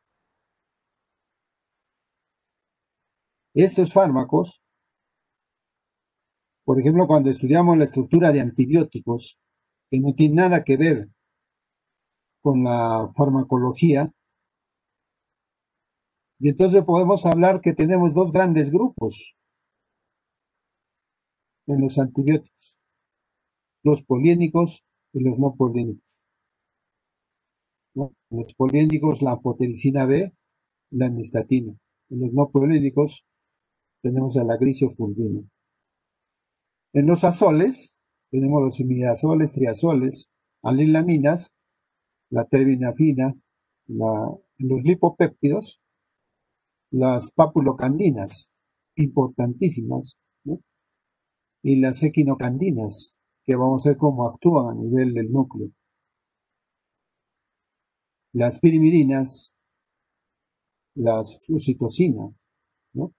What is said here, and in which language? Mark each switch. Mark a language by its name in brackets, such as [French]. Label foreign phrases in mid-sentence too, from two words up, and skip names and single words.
[Spanish] Estos fármacos, por ejemplo, cuando estudiamos la estructura de antibióticos, que no tiene nada que ver con la farmacología, y entonces podemos hablar que tenemos dos grandes grupos en los antibióticos, los poliénicos y los no poliénicos, ¿no? Los poliénicos, la anfotericina B, la nistatina. En los no poliénicos tenemos a la grisofulvina. En los azoles tenemos los imidazoles, triazoles, alilaminas, la terbinafina, en los lipopéptidos, las papulocandinas, importantísimas, ¿no? Y las equinocandinas, que vamos a ver cómo actúan a nivel del núcleo. Las pirimidinas, las flucitocinas, ¿no?